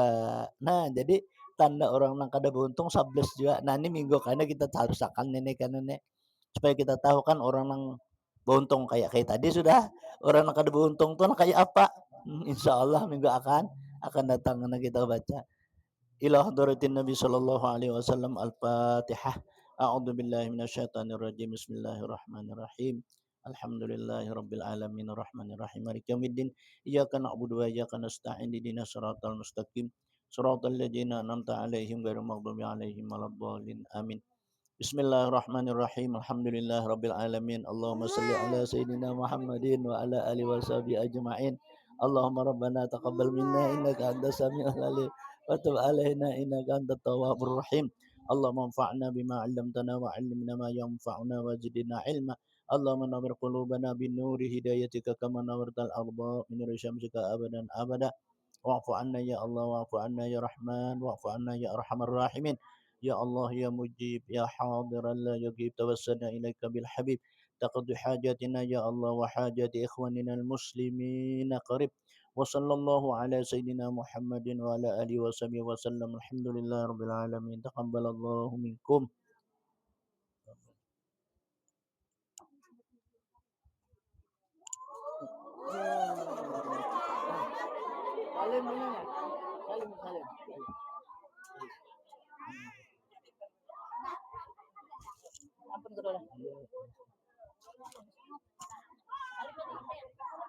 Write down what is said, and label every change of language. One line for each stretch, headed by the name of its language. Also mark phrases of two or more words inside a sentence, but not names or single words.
Banjar: Nah, jadi tanda orang nang kada beruntung 11 jua. Nah, ini minggu karena kita harus akan nenek kan nenek supaya kita tahu kan orang nang beruntung kayak tadi sudah, orang nang kada beruntung tuh kayak apa.
Indonesian: Insya Allah minggu akan datang karena kita baca.
Arabic: إلى حضرة النبي صلى الله عليه وسلم الفاتحة. أعوذ بالله من الشيطان الرجيم بسم الله الرحمن الرحيم. الحمد لله رب العالمين الرحمن الرحيم مالك يوم الدين. إياك نعبد وإياك نستعين اهدنا الصراط المستقيم. صراط الذين أنعمت عليهم غير المغضوب عليهم ولا الضالين. Amin. بسم الله الرحمن الرحيم الحمد لله رب العالمين. اللهم صل على سيدنا محمد وعلى آله وصحبه أجمعين. اللهم ربنا تقبل منا إنك أنت السميع العليم وتب علينا إنك أنت التواب الرحيم. اللهم انفعنا بما علمتنا وعلمنا ما ينفعنا وزدنا علما. اللهم نور قلوبنا بنور هدايتك كما نورت الأرض بنور شمسك أبدا أبدا. واعف عنا يا الله, واعف عنا يا رحمن واعف عنا يا أرحم الراحمين. يا الله يا مجيب يا حاضرا لا يجيب توسلنا إليك بالحبيب تقضي حاجاتنا يا الله وحاجات إخواننا المسلمين قريب وصلى الله على سيدنا محمد وعلى آله وصحبه وسلم الحمد لله رب العالمين تقبل الله منكم.
Indonesian: Salim mana? Salim salim. Ampun kedua.